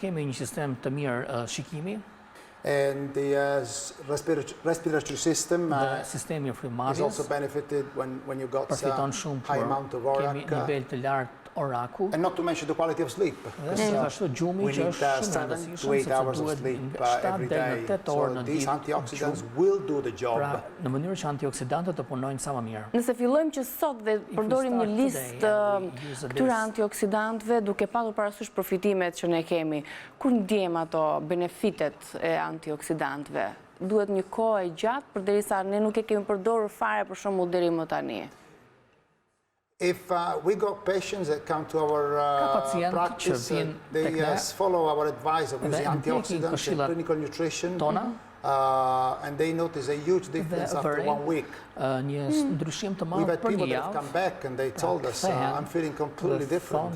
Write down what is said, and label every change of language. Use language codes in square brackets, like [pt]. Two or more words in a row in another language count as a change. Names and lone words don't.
[en] And the respiratory system is also benefited when you got high amount of ORAC. [sq] oraku. [en] And not to mention the quality of sleep. We need 7 to 8 hours of sleep every day. So these antioxidants will do the job. [sq] Në mënyrë që antioksidantët të punojnë sa më mirë. Nëse fillojmë që sot dhe përdorim një listë këtyre antioksidantëve duke patur parasysh përfitimet që ne kemi, kur ndjejmë ato benefitet e antioksidantëve? Duhet një kohë e gjatë përderisa ne nuk e kemi përdorur fare për shembull deri më tani. [en] If we got patients that come to our practice, they follow our advice of using antioxidants and clinical nutrition, and they notice a huge difference after 1 week. We've had people that have come back and they told us, I'm feeling completely different.